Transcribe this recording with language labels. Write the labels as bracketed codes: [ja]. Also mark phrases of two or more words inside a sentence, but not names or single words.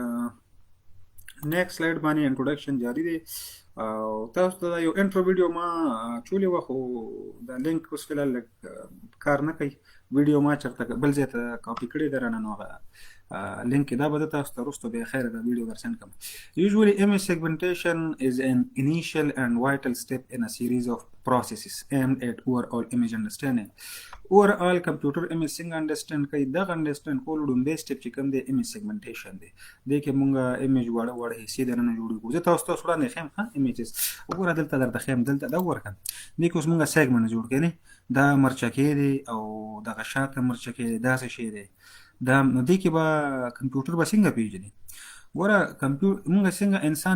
[en] next slide [ps] باندې انټروډکشن جاری دی او تاسو ته یو [en] intro video [ps] ما چولې وه خو دا لینک اوس فلحال لږ کار نه کوي ویډیو ما چېرته بل ځای ته کاپي کړې ده رانه نو هغه لینک دا به تاسو ته وروسته بیا خیر دا ویډیو در سینډ کړم. [en] Usually image segmentation is an initial and vital step in a series of processes aimed at overall image understanding. Overall computer image [ps] څنګه understand کوي دغه understand کولو لومړی step چې کوم دی [en] image segmentation [ps] دی دې کې مونږ image وړه حصې دننه جوړ کړو زه تاسو ته وړاندې ښیم ښه images وګوره دلته درته ښیم دلته دا وګوره دې کې اوس مونږ segment جوړ کړی دا مرچکې دی او دغه شاته مرچکې دی داسې شی دی دا نو دې کې به کمپیوټر به څنګه پیژني ګوره موږ څنګه انسان